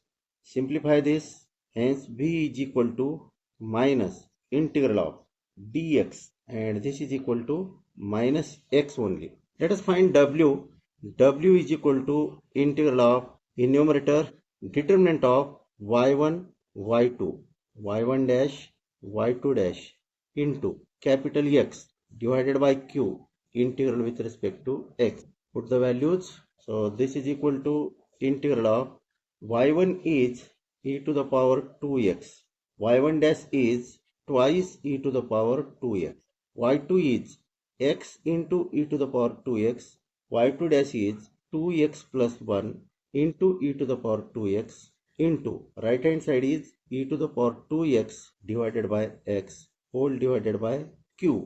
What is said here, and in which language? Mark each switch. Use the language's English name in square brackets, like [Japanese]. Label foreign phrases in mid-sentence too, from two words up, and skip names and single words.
[English] Simplify this. Hence v is equal to minus integral of dx, and this is equal to minus x only. Let us find w. W is equal to integral of, in numerator, determinant of y1 y2 y1 dash y2 dash into capital X divided by q integral with respect to x. Put the values. So this is equal to integral of y1 is e to the power 2x, y1 dash is twice e to the power 2x, y2 is x into e to the power 2x, y2 dash is 2x plus 1 into e to the power 2x into right hand side is e to the power 2x divided by x whole divided by q.